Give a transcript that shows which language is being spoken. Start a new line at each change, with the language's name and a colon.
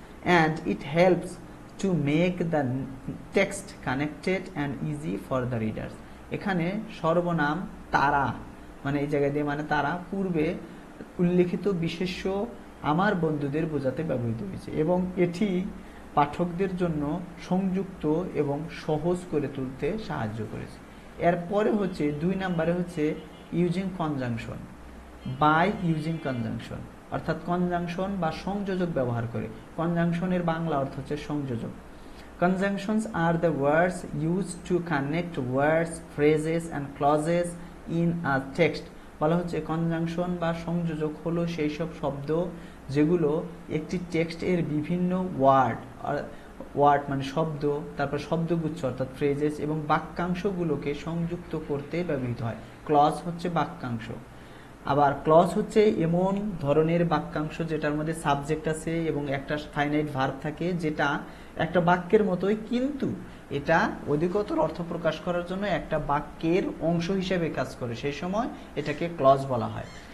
English: and it helps to make the text connected and easy for the readers.
Bangla: এখানে সর্বনাম তারা, মানে এই জায়গায় দিয়ে মানে তারা পূর্বে উল্লেখিত বিশেষ্য আমার বন্ধুদের বোঝাতে ব্যবহৃত হয়েছে এবং এটি পাঠকদের জন্য সংযুক্ত এবং সহজ করে তুলতে সাহায্য করেছে। এরপরে হচ্ছে 2 নম্বরে হচ্ছে using conjunction, by using conjunction, অর্থাৎ কনজাংশন বা সংযোজক ব্যবহার করে। কনজাংশনের বাংলা অর্থ হচ্ছে সংযোজক।
English: Conjunctions are the words used to connect words, phrases and clauses in a text.
Bangla: বলা হচ্ছে কনজাংশন বা সংযোজক হলো সেই সব শব্দ যেগুলো একটি টেক্সটের বিভিন্ন ওয়ার্ড মানে শব্দ, তারপর শব্দগুচ্ছ অর্থাৎ ফ্রেজেস এবং বাক্যাংশগুলোকে সংযুক্ত করতে ব্যবহৃত হয়। ক্লজ হচ্ছে বাক্যাংশ। আবার ক্লজ হচ্ছে এমন ধরনের বাক্যাংশ যেটার মধ্যে সাবজেক্ট আছে এবং একটা ফাইনাইট ভার্ব থাকে, যেটা একটা বাক্যের মতোই কিন্তু এটা অধিকতর অর্থ প্রকাশ করার জন্য একটা বাক্যের অংশ হিসেবে কাজ করে, সেই সময় এটাকে ক্লজ বলা হয়।